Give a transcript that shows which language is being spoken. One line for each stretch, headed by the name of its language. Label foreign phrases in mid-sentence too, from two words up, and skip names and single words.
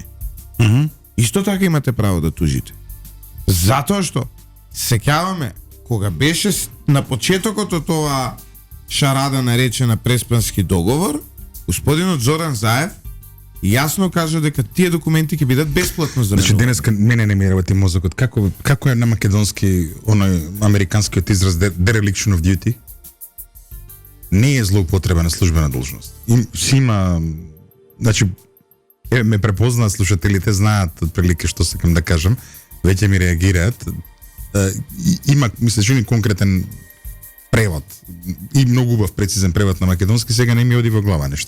Macedonian: Исто така имате право да тужите. Затоа што сеќаваме кога беше на почетокот од тоа шарада наречена Преспански договор, господинот Зоран Заев јасно кажа дека тие документи ќе бидат бесплатно заменувани. Значи денеска мене не ми работи мозокот. Како е на македонски оној американскиот израз
English: dereliction of duty?
Macedonian: Не е злоупотреба на службена должност. Има, значи ме препознаат слушателите, знаат отприлike што сакам да кажам, веќе ми реагираат. Има, мисля, чуни конкретен превод и многу убав прецизен превод на македонски, сега не ми оди во глава нешто.